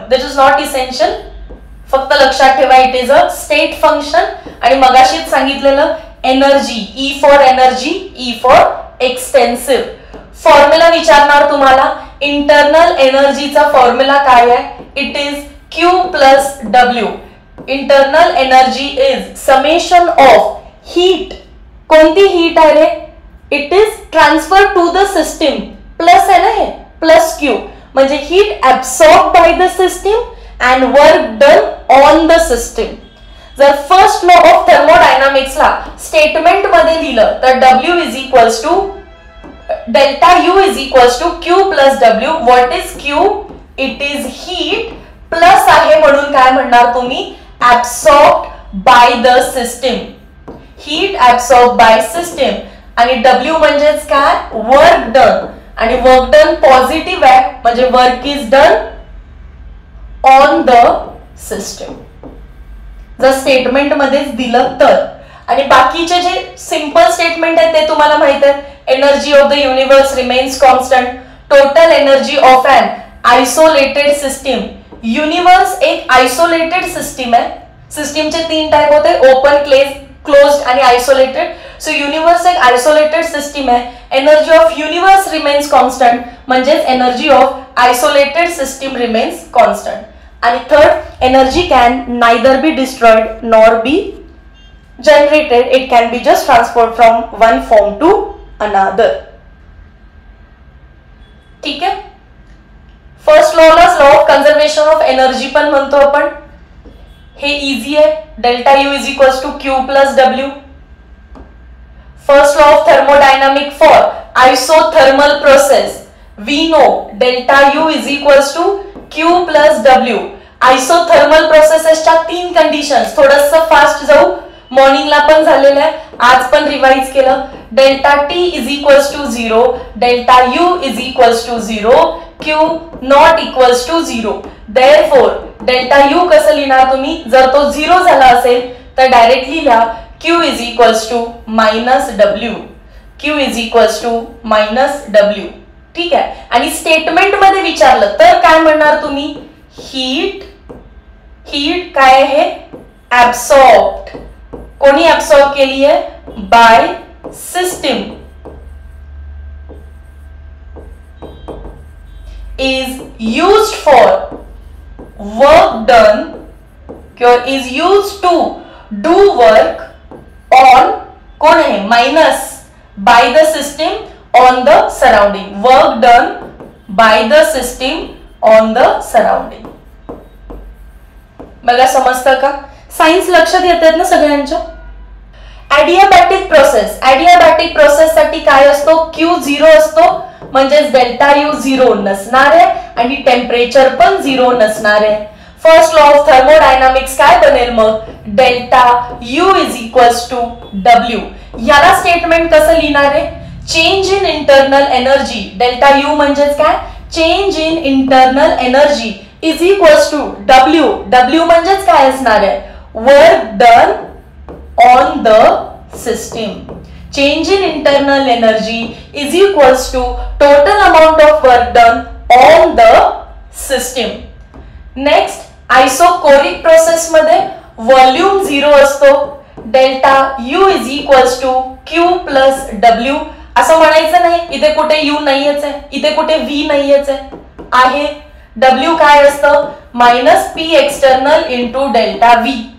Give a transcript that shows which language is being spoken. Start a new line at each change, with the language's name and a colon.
English: This is not essential.
Marathi: फक्त लक्षात ठेवा
English: It is a state function.
Marathi: आणि मगाशीच सांगितलेलं
English: Energy E for energy E for extensive.
Marathi: Formula विचारणार तुम्हाला. इंटरनल एनर्जीचा फॉर्म्युला काय आहे.
English: It is Q plus W. Internal energy is summation of heat.
Marathi: कोणती हीट आहे रे.
English: It is transfer to the system.
Marathi: Plus आहे ना हे प्लस Q म्हणजे
English: Heat absorb by the system and work done on the system. जर first law of थर्मोडायनामिक्सला statement
Marathi: मध्ये लिहिलं तर
English: W is equals to delta U is equals to Q plus W. What is Q. It is heat plus
Marathi: आहे म्हणून काय म्हणणार तुम्ही
English: Absorbed by the system. Heat absorb by system.
Marathi: आणि W म्हणजेच काय
English: Work done. आणि work done positive
Marathi: आहे म्हणजे
English: Work is done on the system.
Marathi: जर स्टेटमेंट मध्येच दिलं तर. आणि बाकीचे जे सिंपल स्टेटमेंट आहे ते तुम्हाला माहित आहे.
English: Energy of the universe remains constant. Total energy of an isolated system.
Marathi: Universe एक आयसोलेटेड सिस्टीम आहे. सिस्टीमचे 3 टाइप होते ओपन क्लोज्ड आणि आयसोलेटेड.
English: So universe एक isolated system आहे. Energy of universe remains constant म्हणजेच energy of isolated system remains constant. आणि third energy can neither be destroyed nor be generated. It can be just transferred from one form to another.
Marathi: ठीक आहे. First लॉलाच law of conservation of energy पण म्हणतो आपण. हे easy आहे.
English: Delta U is equals to Q plus W. First law of thermodynamic for isothermal process we know delta U is equals to Q plus W.
Marathi: Isothermal प्रोसेसेसच्या 3 conditions. थोडस fast जाऊ. मॉर्निंगला पण झालेलं आहे आज पण रिवाइज केलं.
English: Delta T is equals to 0. Delta U is equals to 0. Q not equals to 0. Therefore delta U कसं लिहिणार तुम्ही. जर तो 0 झाला असेल तर डायरेक्टली लिहा Q is equals to minus W. Q is equals to minus W.
Marathi: ठीक आहे. आणि स्टेटमेंट मध्ये विचारलं तर काय म्हणणार तुम्ही हीट. हीट काय आहे ऍब्सॉर्ब्ड. कोणी ऍब्सॉर्ब केली आहे bye system.
English: is used for work done or is used to do work on
Marathi: कोण आहे
English: minus by the system on the surrounding. Work done by the system on the surrounding.
Marathi: बघा समजतं का. सायन्स लक्षात येतात ना सगळ्यांच्या. Adiabatic process. ॲडियाबॅटिक प्रोसेस साठी काय असतो Q 0 असतो म्हणजेच डेल्टा U 0 नसणार आहे आणि टेम्परेचर पण 0 नसणार आहे.
English: first law of thermodynamics
Marathi: काय बनेल मग
English: Delta U is equals to W.
Marathi: याला स्टेटमेंट कसं लिहिणार आहे change in internal energy.
English: Delta U म्हणजेच काय change in internal energy is equals to W.
Marathi: W म्हणजेच काय असणार आहे
English: Work done on the system. Change in internal energy is equals to total amount of work done on the system. Next, isochoric process
Marathi: मध्ये volume 0 असतो.
English: Delta U is equals to Q plus W.
Marathi: असं म्हणायचं नाही, इथे कुठे U नाहीच आहे, इथे कुठे V नाहीच आहे. W काय असतं?
English: Minus P external into delta V.